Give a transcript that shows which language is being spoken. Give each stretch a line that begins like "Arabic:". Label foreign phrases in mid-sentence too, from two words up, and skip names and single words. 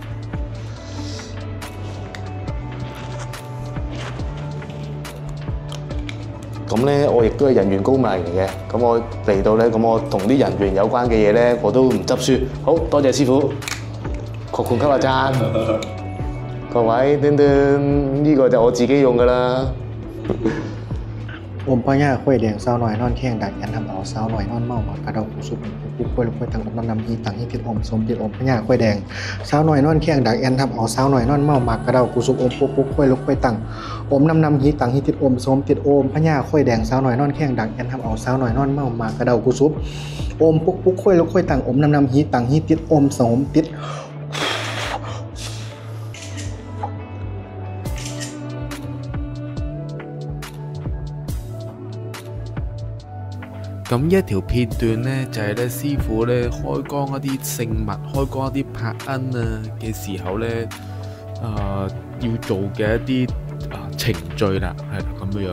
Cantonese: 咁咧，我亦都係人緣高迷嚟嘅。咁我嚟到咧，咁我同啲人緣有關嘅嘢咧，我都唔執輸。好多謝師傅，擴款給阿贊。各位，呢個就我自己用噶啦。
Thai: อมพ่อย่าค่อยแดงสาวหน่อยนอนแข้งดักยันทำเอาสาวหน่อยนอนเมาหมากระเดาผู้สุกปุ๊บค่อยลุกค่อยตั้งอมน้ำฮีตังฮีติดอมสมติดอมพ่อย่าค่อยแดงสาวหน่อยนอนแข้งดักยันทำเอาสาวหน่อยนอนเมาหมากกระเดาผู้สุกอมปุ๊บค่อยลุกค่อยตั้งอมน้ำฮีตังฮีติดอมสมติดอมพ่อย่าค่อยแดงสาวหน่อยนอนแข้งดักยันทำเอาสาวหน่อยนอนเมาหมากกระเดาผู้สุกอมปุ๊บค่อยลุกค่อยตั้งอมน้ำฮีตังฮีติดอมสมติด
Cantonese: 咁一條片段呢，就係咧師傅咧開光一啲聖物、開光一啲柏恩啊嘅時候咧，要做嘅一啲程序啦，係啦咁樣。